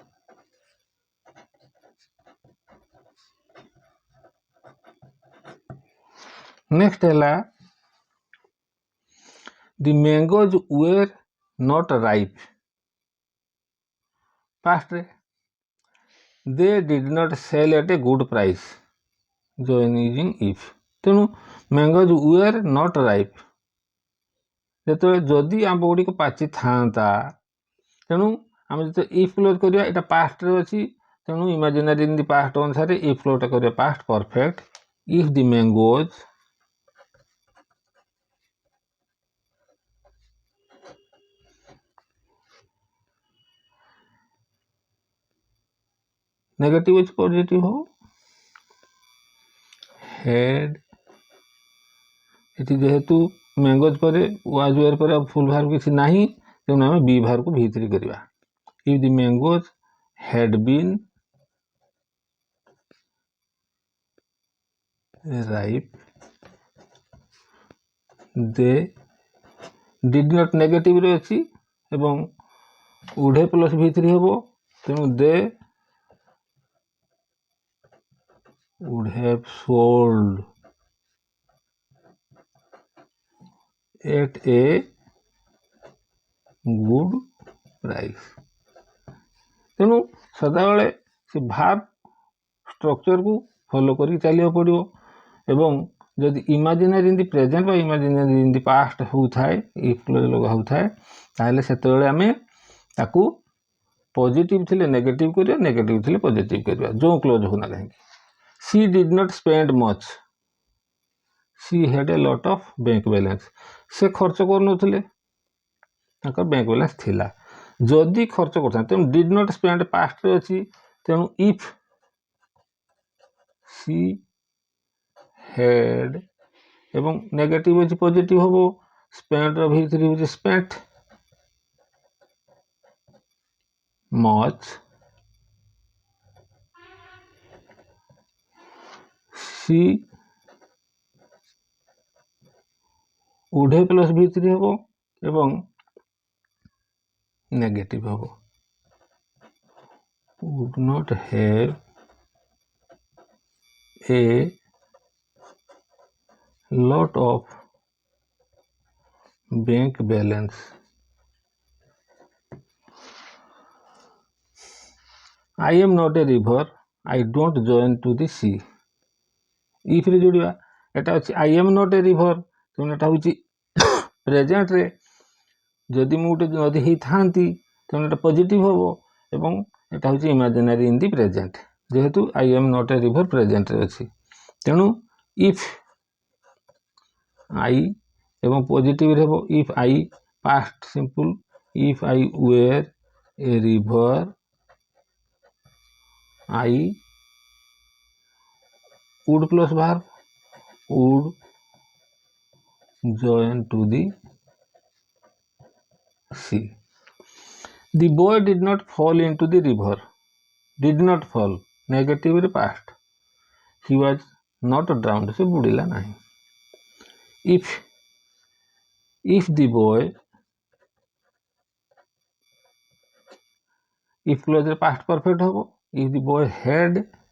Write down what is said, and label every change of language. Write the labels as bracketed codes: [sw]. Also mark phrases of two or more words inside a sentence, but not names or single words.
[en] Next ହେଲା the mangoes were not ripe. Past they did not sell at a good price. Join using if. ତେଣୁ mangoes were not ripe, [or] ଯେତେବେଳେ ଯଦି ଆମ୍ବ ଗୁଡ଼ିକ ପାଚି ଥାଆନ୍ତା, ତେଣୁ ଆମେ ଯେତେବେଳେ [en] if clause [or] କରିବା ଏଇଟା ପାଷ୍ଟରେ ଅଛି, ତେଣୁ [en] imaginary in the past [or] ଅନୁସାରେ [en] if clause-ta [or] କରିବା [en] past perfect. if the mangoes [or] ନେଗେଟିଭ୍ ଅଛି ପଜିଟିଭ୍ ହେବ, ହେଡ୍ ଏଠି ଯେହେତୁ ମ୍ୟାଙ୍ଗୋଜ୍ ପରେ [en] was were [or] ପରେ [en] full verb [or] କିଛି ନାହିଁ, ତେଣୁ ଆମେ ବି ଭାର୍ବକୁ V3 କରିବା। [en] if the mangoes had been ripe they did not [or] ନେଗେଟିଭ୍ରେ ଅଛି ଏବଂ [en] would have [or] ପ୍ଲସ୍ V3 ହେବ, ତେଣୁ [en] they would have sold at a good price। [or] ତେଣୁ ସଦାବେଳେ ସେ [en] verb structure-ku [or] ଫଲୋ କରିକି ଚାଲିବାକୁ ପଡ଼ିବ, ଏବଂ ଯଦି [en] imaginary in the present [or] ବା [en] imaginary in the past [or] ହେଉଥାଏ, [en] if clause [or] ଲଗା ହେଉଥାଏ, ତାହେଲେ ସେତେବେଳେ ଆମେ ତାକୁ ପଜିଟିଭ୍ ଥିଲେ ନେଗେଟିଭ୍ କରିବା, ନେଗେଟିଭ୍ ଥିଲେ ପଜିଟିଭ୍ କରିବା, ଯେଉଁ କ୍ଲୋଜ୍ ହେଉନା କାହିଁକି। [en] she did not spend much, she had a lot of bank balance। [or] ସେ ଖର୍ଚ୍ଚ କରୁନଥିଲେ, ତାଙ୍କର [en] bank balance [or] ଥିଲା। ଯଦି ଖର୍ଚ୍ଚ କରୁଥାନ୍ତି, ତେଣୁ [en] did not spend [or] ପାଷ୍ଟରେ ଅଛି, ତେଣୁ ଇଫ୍ [en] she had [or] ଏବଂ ନେଗେଟିଭ୍ ଅଛି ପଜିଟିଭ୍ ହେବ, ସ୍ପେଣ୍ଡର V3 ହେଉଛି ସ୍ପେଣ୍ଟ, [en] much she would have [or] ପ୍ଲସ୍ V3 ହେବ ଏବଂ ନେଗେଟିଭ୍ ହେବ, [en] would not have a lot of bank balance। I am not a river, I don't join to the sea। [or] ଇଫ୍ରେ ଯୋଡ଼ିବା, ଏଟା ଅଛି [en] I am not a river, [or] ତେଣୁ ଏଟା ହେଉଛି ପ୍ରେଜେଣ୍ଟରେ, ଯଦି ମୁଁ ଗୋଟେ ନଦୀ ହେଇଥାନ୍ତି ତେଣୁ ଏଟା ପଜିଟିଭ୍ ହେବ, ଏବଂ ଏଟା ହେଉଛି [en] imaginary in the present, [or] ଯେହେତୁ [en] I am not a river [or] ପ୍ରେଜେଣ୍ଟରେ ଅଛି। ତେଣୁ [en] if I [or] ଏବଂ ପଜିଟିଭ୍ ହେବ [en] if I past simple, if I were a river I would ପ୍ଲସ୍ ଭାର୍ବ would join to the sea. The boy did not fall into the river. Did not fall, negative past. He was not drowned, [or] ସେ ବୁଡ଼ିଲା ନାହିଁ. [en] If the boy, if clause past perfect hobo, if the boy had